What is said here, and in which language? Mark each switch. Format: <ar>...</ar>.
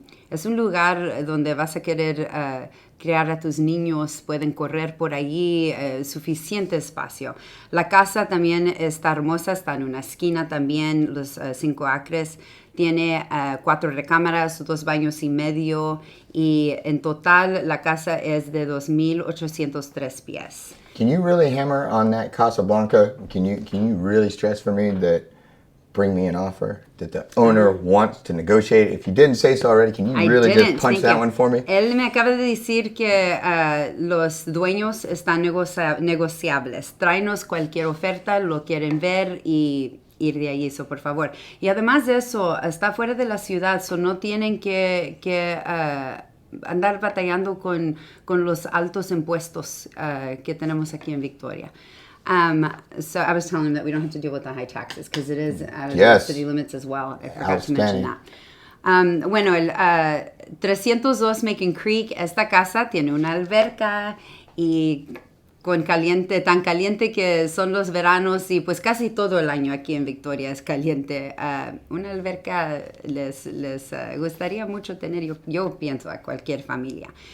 <es>Es un lugar donde vas a querer crear a tus niños, pueden correr por allí, suficiente espacio. La casa también está hermosa, está en una esquina también, los 5 acres. Tiene 4 recámaras, 2 baños y medio, y en total la casa es de 2,803 pies.</es> <en>Can you really hammer on that Casa Blanca? Can you really stress for me that bring me an offer that the owner wants to negotiate? If you didn't say so already, can you really just punch that one for me?</en> <es>Él me acaba de decir que los dueños están negociables. Tráenos cualquier oferta, lo quieren ver y ir de allí, por favor. Y además de eso, está fuera de la ciudad, no tienen que andar batallando con los altos impuestos que tenemos aquí en Victoria.</es> <en>So I was telling him that we don't have to deal with the high taxes because it is out of the city limits as well. I forgot to mention that.</en> <es>Bueno, el 302 Meagan Creek, esta casa tiene una alberca y con caliente, tan caliente que son los veranos y pues casi todo el año aquí en Victoria es caliente. Una alberca les gustaría mucho tener, yo pienso, a cualquier familia.</es>